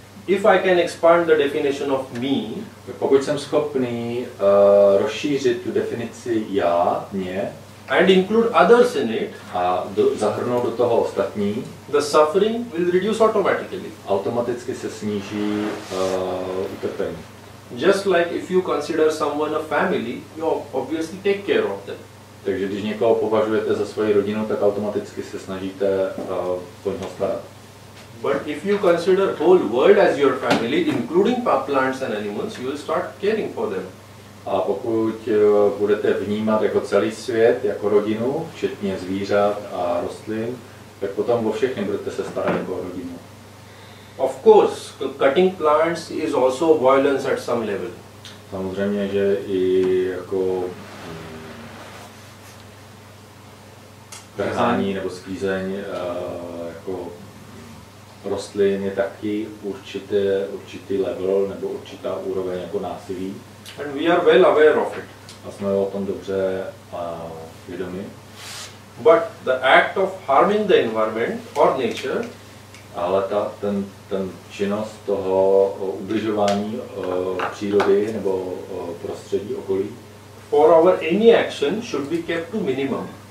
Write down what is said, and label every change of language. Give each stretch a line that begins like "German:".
English: If I can expand the definition of me,
Czech: pokud jsem schopný rozšířit tu definici já, mě,
English: and include others in it,
Czech: a zahrnout do toho ostatní,
English: the suffering will reduce automatically.
Czech: Automaticky se sníží utrpení.
English: Just like if you consider someone a family, you obviously take care of them.
Czech: Takže když někoho považujete za svoji rodinu, tak automaticky se snažíte o něho starat.
English: But if you consider whole world as your family, including plants and animals, you will start caring for them.
Czech: A pokud budete vnímat jako celý svět, jako rodinu, včetně zvířat a rostlin, tak potom o všechny budete se starat jako o rodinu.
English: Of course, cutting plants is also violence at some level.
Czech: Samozřejmě, že i jako trhání nebo sklízeň jako rostlin je taky určitý level nebo určitá úroveň jako násilí.
English: And we are well aware of it.
Czech: A jsme o tom dobře vědomi.
English: But the act of harming the environment or nature,
Czech: ale ten činnost toho ubližování přírody nebo prostředí okolí,
English: for our any action should be kept to minimum.